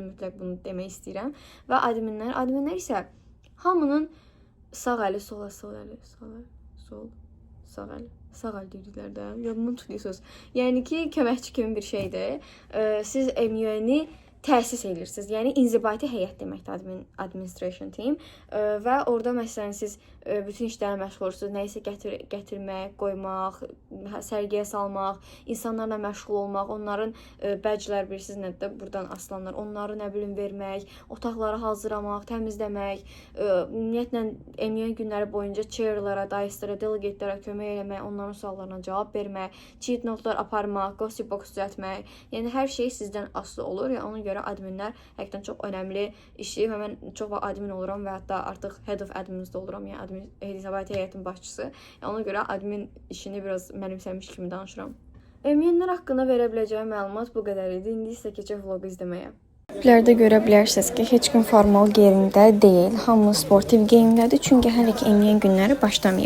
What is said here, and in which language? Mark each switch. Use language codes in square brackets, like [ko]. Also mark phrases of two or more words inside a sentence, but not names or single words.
[az] Mütləq bunu demək istəyirəm. Və adminlər isə hamının sağ əli, sol əli, sağ əli dediklər də, yadımdan tutuyorsunuz. Yəni ki, köməkçi kimi bir şeydir. Siz MUN-i təsis edirsiniz. Yəni inzibati heyət deməkdir [en] administration team [az] və orada məsələn siz bütün işlərlə məşğul olursunuz. Nəyisə gətirmək, qoymaq, sərgiyə salmaq, insanlarla məşğul olmaq, onların bəclər bilirsiniz nədir, buradan asılanlar, onları nə bilim vermək, otaqları hazırlamaq, təmizləmək, ümumiyyətlə MUN günləri boyunca chairlara, daislərə, delegatelərə kömək eləmək, onların suallarına cavab vermək, cheat notlar aparmaq, [en] gossip box [az] düzəltmək. Yəni hər şey sizdən asılı olur. Yəni ona görə adminlər həqiqətən çox önəmli işi və mən çox admin oluram və hətta artıq [en] head of admins [az] də oluram, yəni inzibati heyətin başçısı. Yəni ona görə admin işini biraz mənimsəmiş kimi danışıram. MUN-lər haqqında verə biləcəyim məlumat bu qədər idi. İndi isə keçək vlogu izləməyə. Bizlərdə görə bilərsiniz ki, heç gün formal geyimdə deyil, hamı sportiv geyimdədir, çünki hələ ki MUN günləri başlamayıb.